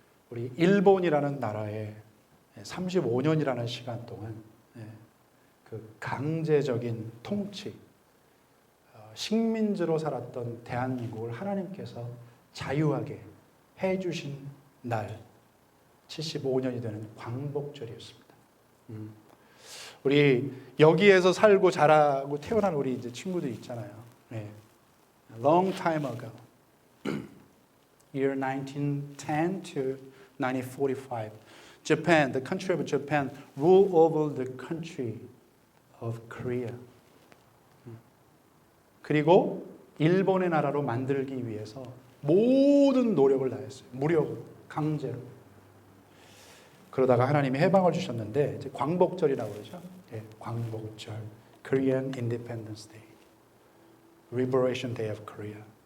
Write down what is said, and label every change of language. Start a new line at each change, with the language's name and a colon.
Korean: 우리 일본이라는 나라에 35년이라는 시간 동안 그 강제적인 통치, 식민지로 살았던 대한민국을 하나님께서 자유하게 해주신 날, 75년이 되는 광복절이었습니다. 우리 여기에서 살고 자라고 태어난 우리 이제 친구들 있잖아요.
English: Long time ago, year 1910 to 1945, Japan, the country of Japan, ruled over the country of Korea.
Korean: 그리고 일본의 나라로 만들기 위해서 모든 노력을 다했어요. 무력으로, 강제로. 그러다가 하나님이 해방을 주셨는데 이제 광복절이라고 그러죠.
English: 광복절, Korean Independence Day, Liberation Day of Korea.